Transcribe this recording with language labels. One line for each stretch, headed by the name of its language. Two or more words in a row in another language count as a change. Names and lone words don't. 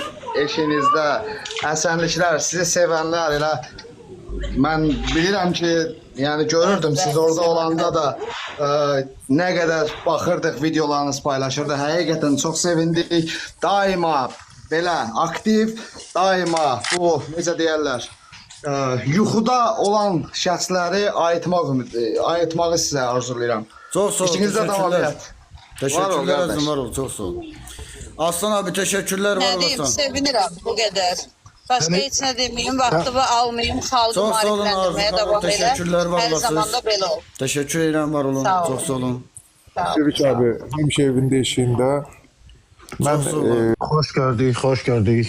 Azerbaijani: eşinizdə, əsənliklər, sizi sevənlər elə mən bilirəm ki, yəni görürdüm siz orada olanda da nə qədər baxırdıq, videolarınız paylaşırdı. Həqiqətən çox sevindik. Daima belə aktiv, daima bu necə deyirlər, yuxuda olan şəxsləri ayıtmağı sizə arzulayıram.
Turkish: Çok sağ ol,
Azerbaijani: İşinizdə davam
Turkish: teşekkürler.
Azerbaijani: edin.
Turkish: Teşekkürler Var ol kardeş. Azim, var ol, çok sağ ol. Aslan abi teşekkürler, var
Azerbaijani: Nə deyim, olasın. sevinirəm bu qədər. Başqa heç nə deməyim, vaxtımı almayım, xalqı Çox sağ olun, maarifləndirməyə Arzu davam xanım, elə. təşəkkürlər, var Hər olasınız. zaman da belə ol.
Turkish: Teşekkür ederim, var olun.
Azerbaijani: Sağ olun.
Turkish: Çok sağ olun.
Azerbaijani: Çevik abi, həmişə evində işində. Mən Çox sağ olun. Xoş gördük, xoş gördük.